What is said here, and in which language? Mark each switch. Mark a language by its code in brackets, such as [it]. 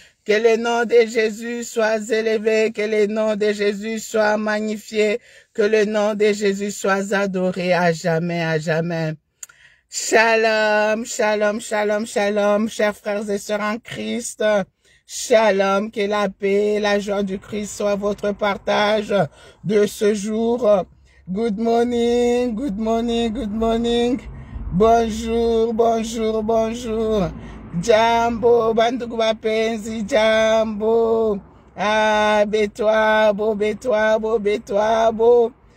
[fr] Que le nom de Jésus soit élevé, que le nom de Jésus soit magnifié, que le nom de Jésus soit adoré à jamais, à jamais. Shalom, shalom, shalom, shalom, chers frères et sœurs en Christ. Shalom, que la paix et la joie du Christ soient votre partage de ce jour. [en] Good morning, good morning, good morning. [fr] Bonjour, bonjour, bonjour. [sw] Jambo, bandugu bapenzi, jambo. Ah, betwabo, betwabo, betwabo.